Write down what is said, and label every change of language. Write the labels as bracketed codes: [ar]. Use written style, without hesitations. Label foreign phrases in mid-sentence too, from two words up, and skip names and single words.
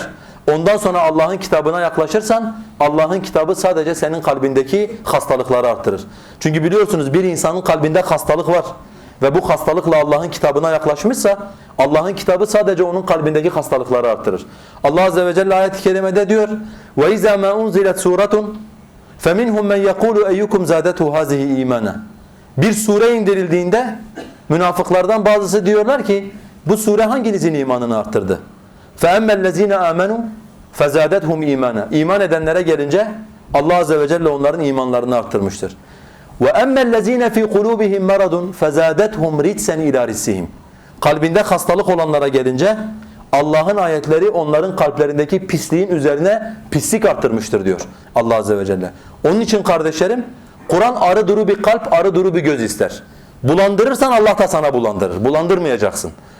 [tr] Ondan sonra Allah'ın kitabına yaklaşırsan Allah'ın kitabı sadece senin kalbindeki hastalıkları arttırır. Çünkü biliyorsunuz bir insanın kalbinde hastalık var. Ve bu hastalıkla Allah'ın kitabına yaklaşmışsa Allah'ın kitabı sadece onun kalbindeki hastalıkları arttırır. [ar] الله عز وجل [tr] ayet-i kerimede diyor [ar] وَاِذَا مَا اُنْزِلَتْ سُورَةٌ فَمِنْهُمْ مَنْ يَقُولُ اَيُّكُمْ زَادَتُهُ هَذِهِ اِيمَانًا. [tr] Bir sure indirildiğinde münafıklardan bazısı diyorlar ki bu sure hanginizin imanını arttırdı? [ar] فَاَمَّا الَّذ۪ينَ آمَنُوا فَزَادَتْهُمْ اِيمَانًا. [tr] İman edenlere gelince [ar] الله عز وجل [tr] onların imanlarını arttırmıştır. [ar] وَاَمَّا الَّذ۪ينَ ف۪ي قُلُوبِهِمْ مَرَضٌ فَزَادَتْهُمْ رِجْسًا اِلَى رِجْسِهِمْ. [tr] Kalbinde hastalık olanlara gelince Allah'ın ayetleri onların kalplerindeki pisliğin üzerine pislik arttırmıştır diyor [ar] الله عز وجل. [tr] Onun için kardeşlerim Kur'an arı duru bir kalp, arı duru bir göz ister. Bulandırırsan Allah da sana bulandırır. Bulandırmayacaksın.